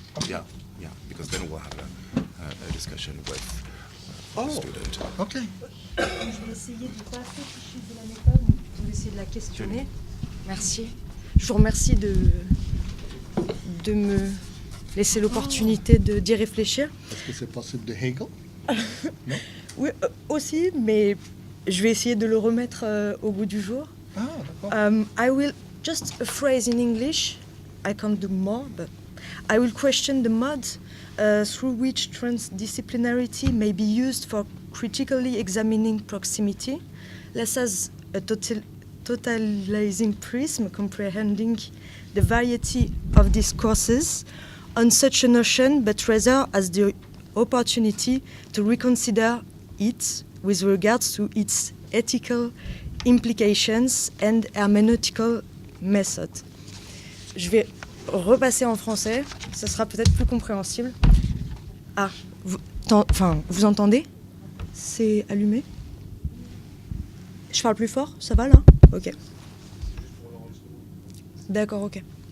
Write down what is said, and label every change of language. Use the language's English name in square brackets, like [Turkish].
[English] Yeah, because then we'll have a discussion with the student. OK. [French] Je vais essayer de ne pas afficher de la méthode, je vais essayer de la questionner. Merci. Je vous remercie de me laisser l'opportunité d'y réfléchir. Est-ce que c'est possible de Hegel? Non? Oui, aussi, mais je vais essayer de le remettre au goût du jour. Ah, d'accord. [English] I will just a phrase in English. I can't do more, but I will question the modes through which transdisciplinarity may be used for critically examining proximity, less as a totalizing prism comprehending the variety of discourses on such a notion, but rather as the opportunity to reconsider it with regards to its ethical implications and hermeneutical method. [French] Je vais repasser en français, ça sera peut-être plus compréhensible. Ah, vous entendez? C'est allumé? Je parle plus fort? Ça va là? Ok. D'accord, ok.